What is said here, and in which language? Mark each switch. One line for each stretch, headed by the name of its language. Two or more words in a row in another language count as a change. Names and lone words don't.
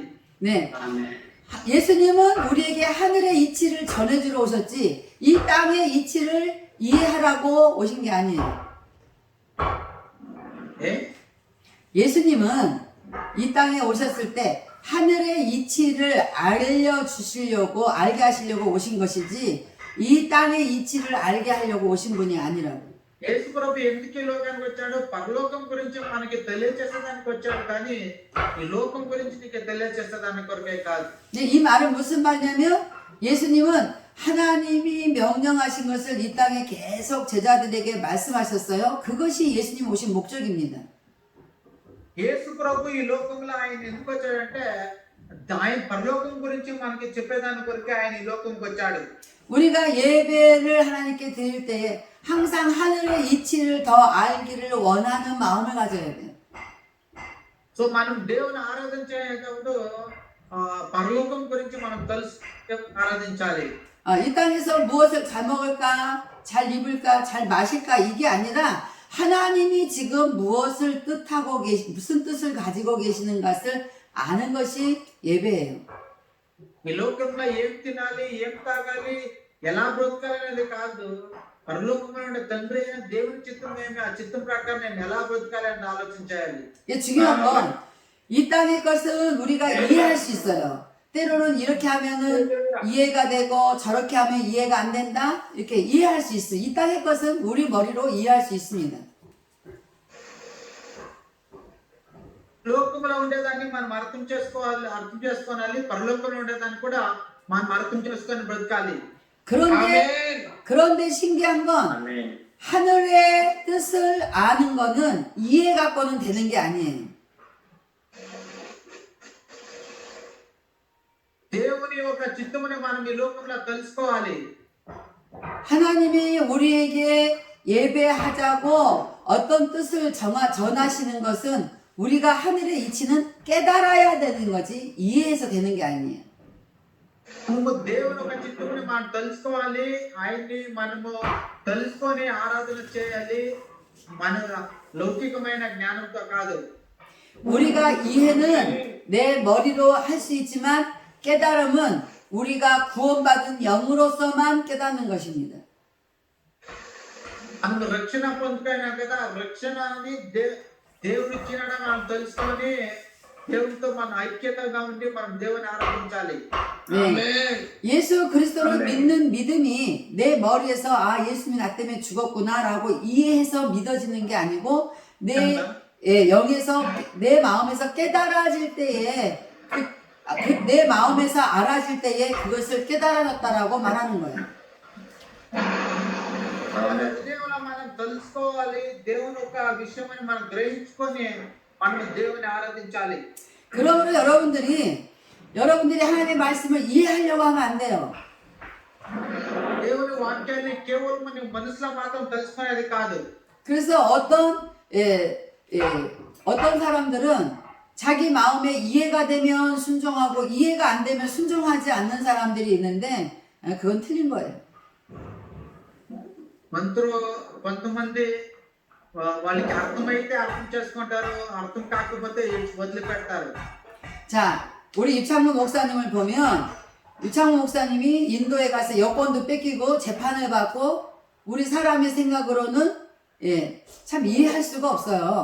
Korean: 네. 예수님은 우리에게 하늘의 이치를 전해주러 오셨지 이 땅의 이치를 이해하라고 오신 게 아니에요. 예수님은 이 땅에 오셨을 때 하늘의 이치를 알게 하시려고 오신 것이지 이 땅의 이치를 알게 하려고 오신 분이 아니라고.
Telugu: యేసు ప్రభు ఎందుకు ఈ లోకానికి వచ్చాడు? పరలోకం గురించి మనకి తెలియజేసేదానికి వచ్చాడు, కానీ ఈ లోకం గురించి నీకు తెలియజేసేదాని కొరకే కాదు.
Korean: 이 말은 무슨 말이냐면 예수님은 하나님이 명령하신 것을 이 땅에 계속 제자들에게 말씀하셨어요. 그것이 예수님 오신 목적입니다.
Telugu: యేసు ప్రభు ఈ లోకంలో ఆయన ఎందుకు వచ్చాడంటే ఆయన పరలోకం గురించి మనకి చెప్పేదాని కొరకే ఆయన ఈ లోకంకి వచ్చాడు.
Korean: 우리가 예배를 하나님께 드릴 때에 항상 하늘의 이치를 더 알기를 원하는 마음을 가져야 돼요.
Telugu: సో మనం దేవుని ఆరాధన చేసేటప్పుడు పరలోకం గురించి మనం తెలుసు ఆరాధించాలి.
Korean: 이 땅에서 무엇을 잘 먹을까, 잘 입을까, 잘 마실까 이게 아니라 하나님이 지금 무엇을 무슨 뜻을 가지고 계시는 것을 아는 것이 예배예요.
Telugu: ఈ లోకంలో ఏం తినాలి, ఏం తాగాలి, ఎలా బ్రతకాలనేది కాదు, పరలోకంలో ఉండే తండ్రి అయిన దేవుని చిత్తం ఏమి, ఆ చిత్తం ప్రకారం నేను ఎలా బ్రతకాలని ఆలోచించాలి.
Korean: 이게 중요한 건 이 땅의 것은 우리가 이해할 수 있어요. 때로는 이렇게 하면은 이해가 되고 저렇게 하면 이해가 안 된다. 이렇게 이해할 수 있어요. 이 땅의 것은 우리 머리로 이해할 수 있습니다.
Telugu: లోకంలో ఉండేదాన్ని మనం అర్థం చేసుకోవాలి, పరలోకంలో ఉండేదాన్ని కూడా మనం అర్థం చేసుకొని బ్రతకాలి.
Korean: 그런데 신기한 건 아멘. 하늘의 뜻을 아는 거는 이해 갖고는 되는 게 아니에요.
Telugu: దేవుని యొక్క చిత్తముని మనం ఈ లోకంలో తెలుసుకోవాలి.
Korean: 하나님이 우리에게 예배하자고 어떤 뜻을 전하시는 것은 우리가 하늘의 이치는 깨달아야 되는 거지 이해해서 되는 게 아니에요.
Telugu: దేవుని యొక్క చిత్తముని మనం తెలుసుకోవాలి, ఆయన్ని మనము తెలుసుకొని ఆరాధన చేయాలి, మన లౌకికమైన జ్ఞానంతో కాదు.
Korean: 우리가 이해는 내 머리로 할 수 있지만 깨달음은 우리가 구원받은 영으로서만 깨닫는 것입니다.
Telugu: మనం రక్షణ పొందుకున్నాం కదా, రక్షణ అనేది దేవుడు ఇచ్చినట్టు మనం తెలుసుకొని దేవునితో మన ఐక్యతగా ఉండి మనం దేవుని ఆరాధించాలి.
Korean: 네. 예수 그리스도를 믿는 믿음이 내 머리에서 아 예수님이 나 때문에 죽었구나라고 이해해서 믿어지는 게 아니고 내 영에서 내 마음에서 깨달아질 때에 내 마음에서 알아질 때에 그것을 깨달았다라고 말하는 거예요.
Telugu: దేవుని మనం తెలుసుకోవాలి, దేవుని యొక్క విషయమని మనం గ్రహించుకొని మనం దేవుని ఆరాధించాలి.
Korean: 그러므로 여러분들이 하나님의 말씀을 이해하려고 하면 안 돼요.
Telugu: దేవుని వాక్యాన్ని కేవలం మన మనసులో మాత్రం తెలుసుకునేది కాదు.
Korean: 그래서 어떤 사람들은 자기 마음에 이해가 되면 순종하고 이해가 안 되면 순종하지 않는 사람들이 있는데 그건 틀린 거예요.
Telugu: కొంతమంది వాళ్ళకి అర్థమైతే అర్థం చేసుకుంటారు, అర్థం కాకపోతే వదిలిపెడతారు.
Korean: 자, 우리 유창무 목사님을 보면 유창무 목사님이 인도에 가서 여권도 뺏기고 재판을 받고 우리 사람의 생각으로는 참 이해할 수가 없어요.